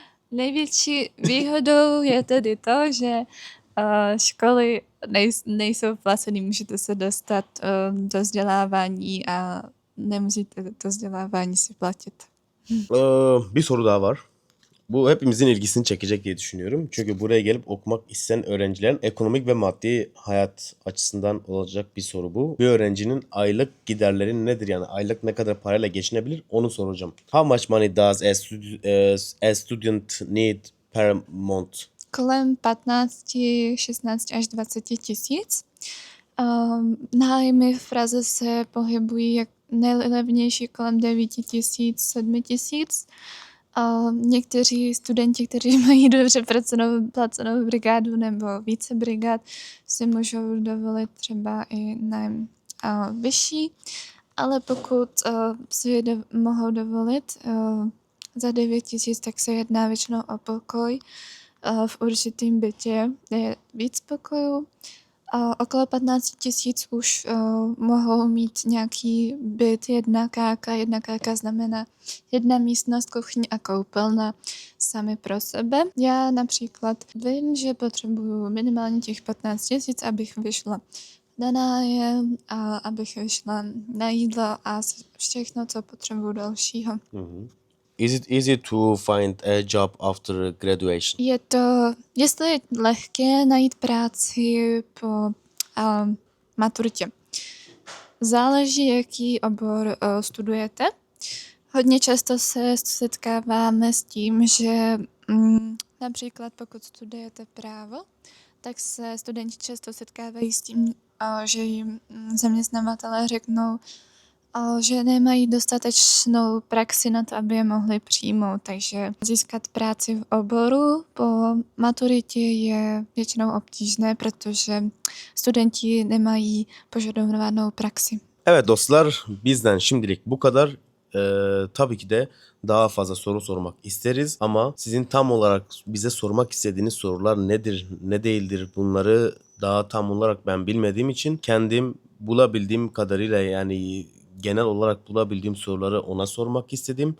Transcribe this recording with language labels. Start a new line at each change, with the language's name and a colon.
Czech: Největší výhodou je tedy to, že školy nejsou placený, můžete se dostat do vzdělávání a nemusíte to vzdělávání si platit.
Turkish: Bir soru daha var. Bu hepimizin ilgisini çekecek diye düşünüyorum. Çünkü buraya gelip okumak isteyen öğrencilerin ekonomik ve maddi hayat açısından olacak bir soru bu. Bir öğrencinin aylık giderleri nedir? Yani aylık ne kadar parayla geçinebilir? Onu soracağım.
English: How much money does a student need per month?
Czech: Kolem 15-16 až 20 tisíc. Nájmy v Praze se pohybují jak nejlevnější kolem 9 tisíc, 7 tisíc. Někteří studenti, kteří mají dobře placenou brigádu nebo více brigád, si můžou dovolit třeba i nájem vyšší, ale pokud si mohou dovolit za 9 tisíc, tak se jedná většinou o pokoj v určitém bytě, kde je víc pokojů. Okolo 15 tisíc už mohou mít nějaký byt, jedna káka. Jedna káka znamená jedna místnost, kuchyň a koupelna sami pro sebe. Já například vím, že potřebuju minimálně těch 15 tisíc, abych vyšla na nájem a abych vyšla na jídlo a všechno, co potřebuju dalšího.
English: Is it easy to find a job after graduation?
Czech: Jestli je lehké najít práci po maturitě. Záleží, jaký obor studujete. Hodně často se setkáváme s tím, že například pokud studujete právo, tak se studenti často setkávají s tím, že jim zaměstnavatelé řeknou, že nemají dostatečnou praxi na to, aby je mohli přijmout. Takže získat práci v oboru po maturitě je většinou obtížné, protože studenti nemají požadovanou praxi.
Turkish: Evet dostlar, bizden şimdilik bu kadar. Tabii ki de daha fazla soru sormak isteriz ama sizin tam olarak bize sormak istediğiniz sorular nedir, ne değildir bunları daha tam olarak ben bilmediğim için kendim bulabildiğim kadarıyla yani genel olarak bulabildiğim soruları ona sormak istedim.